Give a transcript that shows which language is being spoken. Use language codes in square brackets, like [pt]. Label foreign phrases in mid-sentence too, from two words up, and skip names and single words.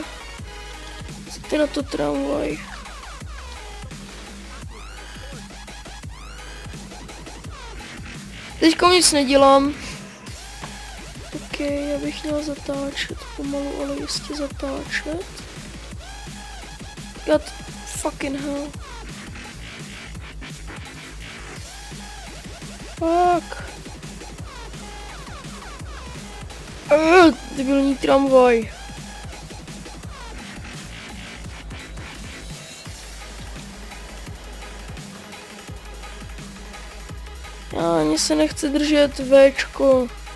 [cs] Ty na to tramvaj. Teďka nic nedělám. OK, já bych měla zatáčet, pomalu, ale jistě zatáčet. [en] God fucking hell. Fuck. [cs] Debilní tramvaj. Ani se nechce držet Včko.